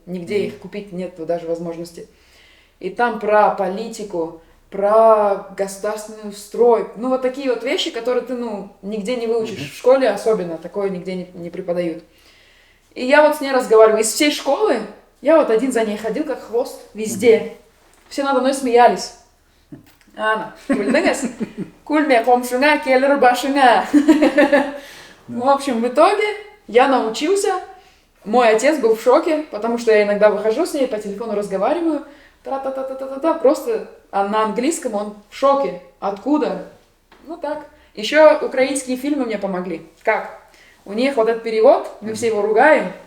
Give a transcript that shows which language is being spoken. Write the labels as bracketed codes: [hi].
[ru] Нигде их купить нет даже возможности. И там про политику, про государственный строй. Ну, вот такие вот вещи, которые ты, ну, нигде не выучишь. В школе особенно, такое нигде не преподают. И я вот с ней разговариваю. Из всей школы я вот один за ней ходил, как хвост, везде. Все надо мной смеялись. [crh] Ана, күлдіңіз? Күлме қомшыңа, келір башыңа. [ru] В общем, в итоге я научился. Мой отец был в шоке, потому что я иногда выхожу с ней, по телефону разговариваю. Та-та-та-та-та-та, просто на английском он в шоке. Откуда? Ну так. Еще украинские фильмы мне помогли. Как? У них вот этот перевод, мы все его ругаем.